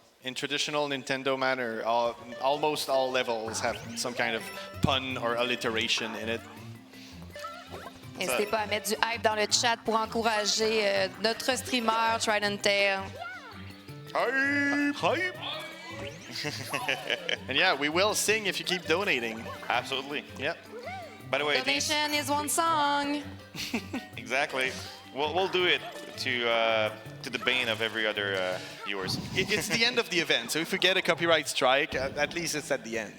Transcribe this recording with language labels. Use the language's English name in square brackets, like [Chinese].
[English] In traditional Nintendo manner, almost all levels have some kind of pun or alliteration in it. [French] N'hésitez pas à mettre du hype dans le chat pour encourager notre streamer Tridenttail. [English] Hype! Hype! And yeah, we will sing if you keep donating. Absolutely. Yep. By the way, Donation is one song. exactly. We'll do it to the bane of every other viewers. It's the end of the event, so if we get a copyright strike, at least it's at the end.